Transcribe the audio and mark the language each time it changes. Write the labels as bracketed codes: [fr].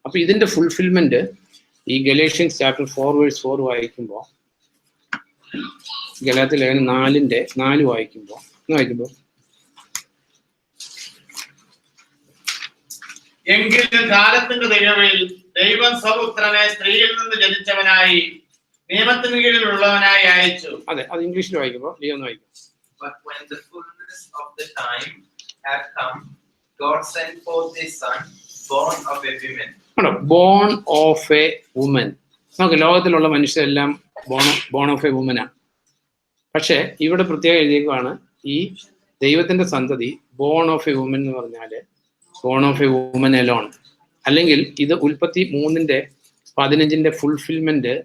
[ml] അപ്പൊ ഇതിന്റെ ഫുൾഫിൽമെന്റ് ഈ ഗലേഷ്യൻസ് ചാപ്റ്റർ 4:4 വായിക്കുമ്പോ, ഗലാത്യ ലേഖനം 4:4 വായിക്കുമ്പോ എങ്കിലും കാലത്തിന്റെ തികവിൽ ദൈവം സ്വപുത്രനെ സ്ത്രീയിൽ നിന്ന് ജനിച്ചവനായി നിയമത്തിന് കീഴിലുള്ളവനായി അയച്ചു. അതെ, അത് ഇംഗ്ലീഷിൽ വായിക്കുമ്പോ ഒന്ന് വായിക്കും. [en] But when the fullness of the time had come, God sent forth His Son, born of a woman. Born of a woman. [ml] നമുക്ക് ലോകത്തിലുള്ള മനുഷ്യരെല്ലാം ബോൺ ഓഫ് എ വുമനാണ്. പക്ഷെ ഇവിടെ പ്രത്യേകം എഴുതിയേക്കുവാണ് ഈ ദൈവത്തിന്റെ സന്തതി ബോൺ ഓഫ് എ വുമൻ എന്ന് പറഞ്ഞാല് [en] Born of a woman alone. [ml] അല്ലെങ്കിൽ ഇത് ഉൽപ്പത്തി 3:15 ഫുൾഫിൽമെന്റ്.